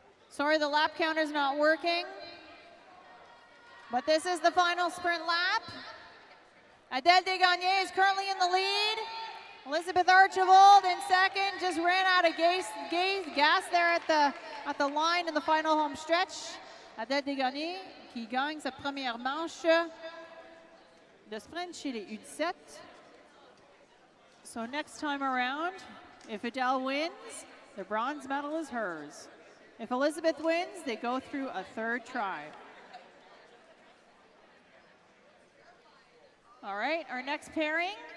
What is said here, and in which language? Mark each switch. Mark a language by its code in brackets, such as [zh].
[en] Sorry, the lap counter's not working. But this is the final sprint lap. Adèle Desgarniers is currently in the lead. Elizabeth Archibald in second, just ran out of gas there at the line in the final home stretch. [fr] Adèle Desgarniers qui gagne sa première manche de sprint chez les U17. [en] So next time around, if Adele wins, the bronze medal is hers. If Elizabeth wins, they go through a 3rd try. All right, our next pairing.